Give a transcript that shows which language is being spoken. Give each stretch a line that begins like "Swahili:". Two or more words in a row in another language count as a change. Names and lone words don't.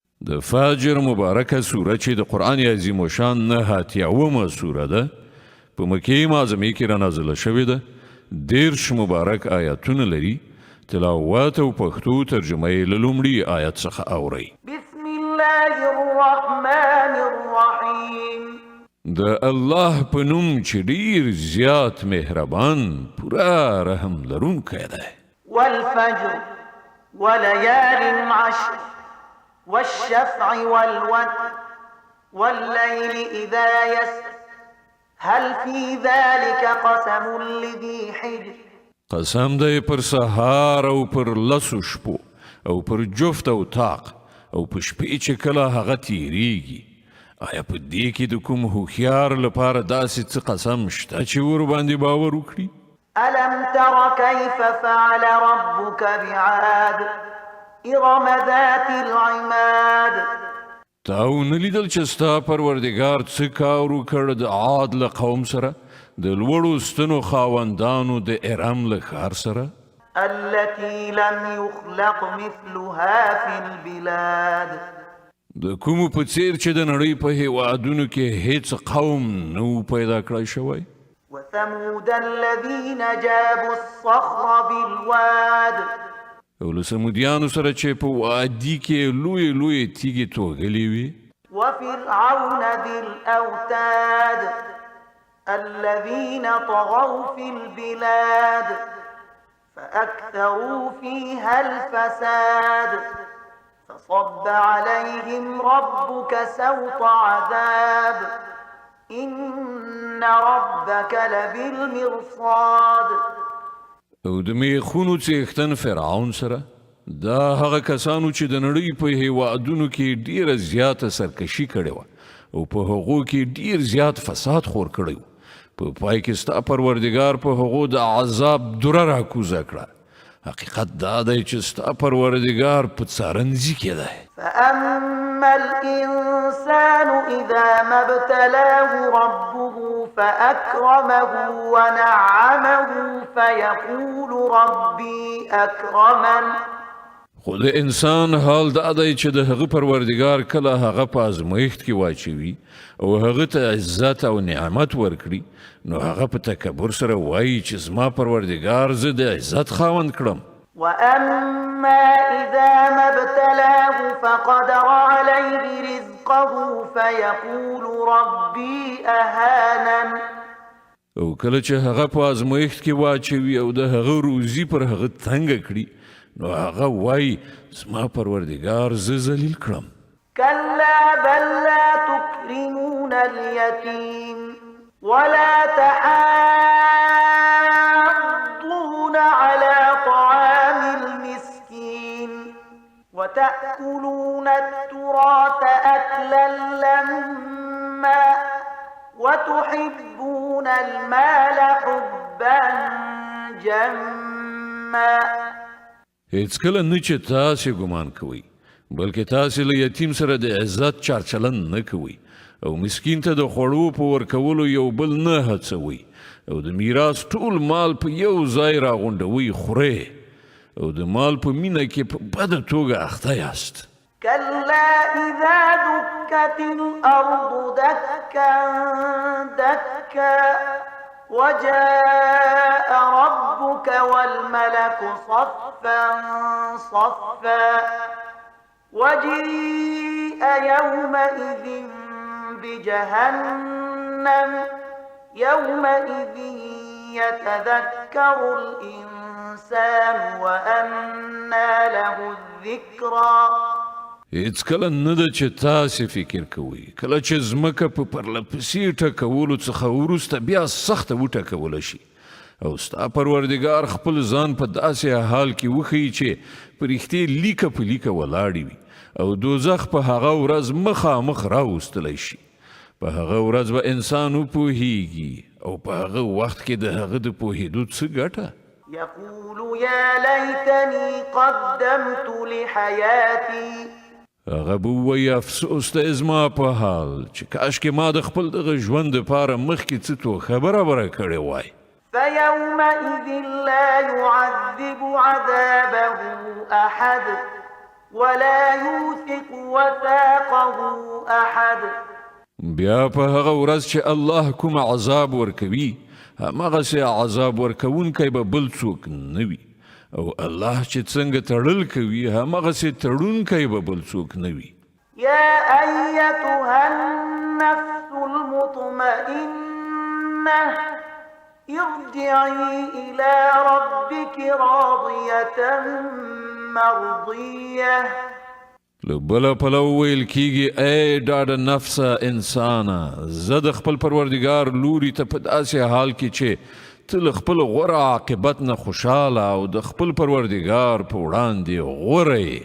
Pashto: د فجر مبارکه سوره چې د قرآن عظیم و شان 89 سوره ده په مکې معظمې کې رانازله شوې ده 10 مبارک آیاتونه لري تلاوت او پښتو ترجمه یې له لومړي آیت څخه اورئ
Arabic: بسم الله الرحمن الرحیم
Pashto: د الله په نوم چې ډیر زیات مهربان پورا رحم لرونکی دی
Arabic: والفجر وليال عشر والشفع والوتر والليل إذا يسر هل في ذلك قسم لذي حجر
Pashto: قسم دی پر سهار او پر لسو شپو او پر جفت او طاق او په شپې چې کله هغه تیریږي آیا په دې کې د کوم هوښیار لپاره داسې څه قسم شته چې ورباندې باور وکړي
Arabic: ألم تر كيف فعل ربك بعاد إرم ذات العماد
Pashto: تاو نلیدل چې ستا پروردګار څه کار وکړ د عاد له قوم سره د لوړو ستنو خاوندانو د ارم له ښار سره
Arabic: التي لم يخلق مثلها في البلاد
Pashto: د کومو په څیر چې د نړۍ په هیوادونو کې هیڅ قوم نو پیدا کړی شوی
Arabic: وثمود الذين جابوا الصخر بالواد
Pashto: او له سمودیانو سره چې په وادي کې لوی تیږې توغلې وي
Arabic: وفرعون ذي الأوتاد الذين طغوا في البلاد فأكثروا فيها الفساد فصب عليهم ربك سوط عذاب إن ربك لبالمرصاد
Pashto: او د میخونو څښتن فرعون سره دا هغه کسانو چې د نړۍ په هیوادونو کې ډیره زیاته سرکشي کړې وه او په هغو کې ډیر زیات فساد خور کړی و په پای کې ستا پروردګار په هغو د عذاب دوره راکوزه کړه حقیقت دا دی چې ستا پروردګار په څارنځي کې دی
Arabic: فأما الإنسان إذا ما ابتلاه ربه فأكرمه ونعمه فيقول ربي أكرمن
Pashto: خو د انسان حال دا دی چې د هغه پروردګار کله هغه په ازمایښت کې واچوي او هغه ته عزت او نعمت ورکړي نو هغه په تکبر سره وایي چې زما پروردګار زه د عزت خاوند کړم
Arabic: وأما إذا ما ابتلاه فقدر عليه رزقه فيقول ربي أهانن
Pashto: او کله چې هغه په ازمایښت کې واچوي او د هغه روزي پر هغه تنګه کړي نو هغه وایي زما پروردګار زه ذلیل کړم
Arabic: كلا بل لا تكرمون اليتيم ولا تحاضون على طعام المسكين وتأكلون التراث أكلا لما وتحبون المال حبا جما
Pashto: هیڅ کله نه چې تاسې ګمان کوئ بلکې تاسې له یتیم سره د عزت چارچلن نه کوئ او مسکین ته د خوړو په ورکولو یو بل نه هڅوئ او د میراث ټول مال په یو ځای راغونډوئ خورئ او د مال په مینه کې په بده توګه اخته یاست
Arabic: كلا إذا دكت الأرض دكا دكا وجاء ربك والملك صفا صفا وجيء يومئذ بجهنم يومئذ يتذكر الإنسان وأنى له الذكرى
Pashto: هیڅ کله نه ده چې تاسې فکر کوئ کله چې ځمکه په پرلپسې ټکولو څخه وروسته بیا سخته وټکوله شي او ستا پروردګار خپل ځان په داسې حال کې وښیي چې په رښتې لیکه په لیکه ولاړې وي او دوزخ په هغه ورځ مخامخ راوستلی شي په هغه ورځ به انسان وپوهیږي او په هغه وخت کې د هغه د پوهېدو څه ګټه
Arabic: يقول يا ليتني قدمت لحياتي
Pashto: هغه به ووایي افسوس دی زما په حال چې کاشکې ما د خپل دغه ژوند دپاره مخکې څه توښه برابره کړې وای
Arabic: فيومئذ لا يعذب عذابه أحد ولا يوثق وثاقه أحد.
Pashto: بیا په هغه ورځ چې الله کوم عذاب ورکوي هماغسې عذاب ورکوونکی به بل څوک نه وي او الله چې څنګه تړل کوي هماغسې تړونکی به بل څوک نه وي.
Arabic: يا أيتها النفس المطمئنة ارجعي إلى ربك راضية مرضية.
Pashto: له بله پلو ویل کیږي ای ډاډه نفسه انسانه زه د خپل پروردګار لوري ته په داسې حال کې چې ته له خپل غوره عاقبت نه خوشحاله او د خپل پروردګار په وړاندې غوره یې.